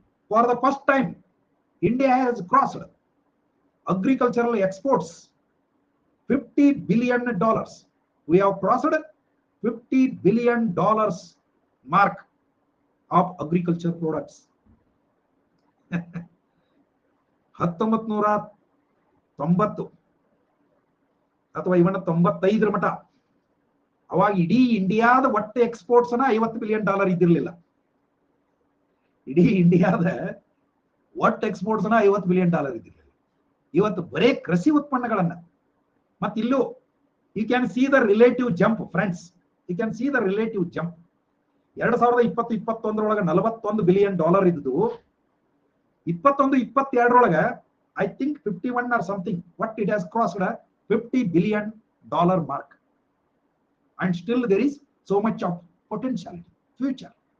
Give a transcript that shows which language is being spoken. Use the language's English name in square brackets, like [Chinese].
[English] For the first time India has crossed agricultural exports $50 billion. We have crossed $50 billion mark of agriculture products. [Kannada] 1990 ಅಥವಾ ಇವನ 95 ಮಟ ಅವಾಗ ಇಡೀ ಇಂಡಿಯಾದ ಒಟ್ಟು ಎಕ್ಸ್ಪೋರ್ಟ್ಸ್ $50 ಬಿಲಿಯನ್ ಇದ್ದಿರಲಿಲ್ಲ. ಇಡೀ ಇಂಡಿಯಾದ ಒಟ್ಟು ಎಕ್ಸ್ಪೋರ್ಟ್ಸ್ $50 ಬಿಲಿಯನ್ ಇದ್ದಿರಲಿಲ್ಲ. ಇವತ್ತು ಬರೇ ಕೃಷಿ ಉತ್ಪನ್ನಗಳನ್ನ, ಮತ್ತೆ ಇಲ್ಲೂ [English] You can see the relative jump friends. You can see the relative jump. 2020-21 $41 billion ಇದ್ದು 21-22 I think 51 or something what it has crossed $50 billion mark. And still there is so much of potentiality, future.